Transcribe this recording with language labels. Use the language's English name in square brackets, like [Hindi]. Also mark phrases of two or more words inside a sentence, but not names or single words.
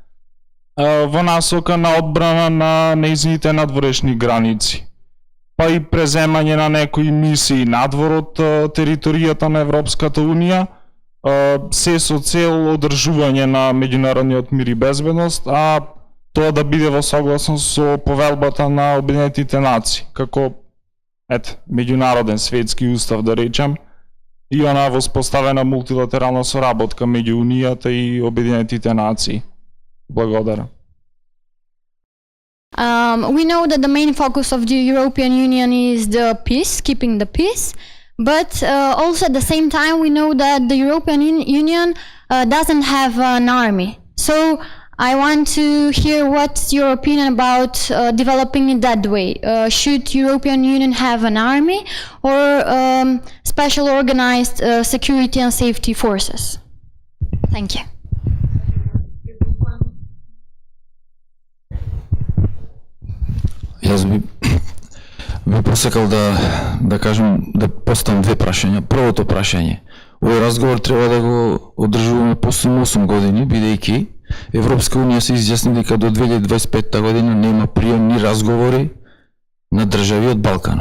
[Macedonian] во насока на одбрана на нејзините надворешни граници, па и преземање на некои мисии надвор од територијата на Европската унија, се со цел одржување на меѓународниот мир и безбедност, а тоа да биде во согласност со повелбата на Обединетите нации, како меѓународен светски устав да речам, и она воспоставена мултилатерална соработка меѓу Унијата и Обединетите нации. Благодарам. [English] We know that the main focus of the European Union is the peace, keeping the peace, but also at the same time we know that the European Union doesn't have an army. So I want to hear what's your opinion about developing it that way. Should European Union have an army or special organized security and safety forces? Thank you. [Macedonian] Јас би посекал да кажем, да поставам две прашања. Првото прашање. Овој разговор треба да го одржуваме после 8 години, бидејќи Европска унија се изјасни дека до 2025 година нема прием ни разговори на држави од Балканот.